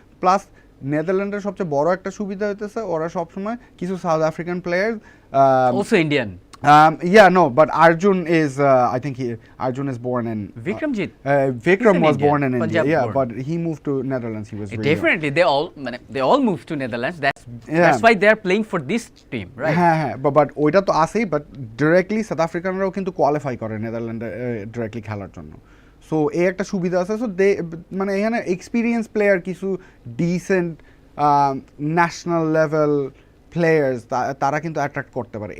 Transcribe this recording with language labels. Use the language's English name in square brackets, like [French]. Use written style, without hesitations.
[Bangla] Plus নেদারল্যান্ডের সবচেয়ে বড় একটা সুবিধা হইতেছে ওরা সবসময় কিছু south African player, also Indian. [English] No, but Arjun is, I think Arjun is born in. Vikramjit. Vikram was Indian, born in India, Punjab yeah, born. but he moved to Netherlands. He was really Definitely, they all moved to Netherlands. That's why they are playing for this team, right? [Bangla] হ্যাঁ, but ওইটা তো আছেই, but directly south আফ্রিকানরাও কিন্তু qualify করে নেদারল্যান্ডে directly খেলার জন্য। So এই একটা সুবিধা আছে। সো দে মানে এখানে এক্সপিরিয়েন্স প্লেয়ার কিছু ডিসেন্ট ন্যাশনাল লেভেল প্লেয়ার্স তারা কিন্তু অ্যাট্রাক্ট করতে পারে।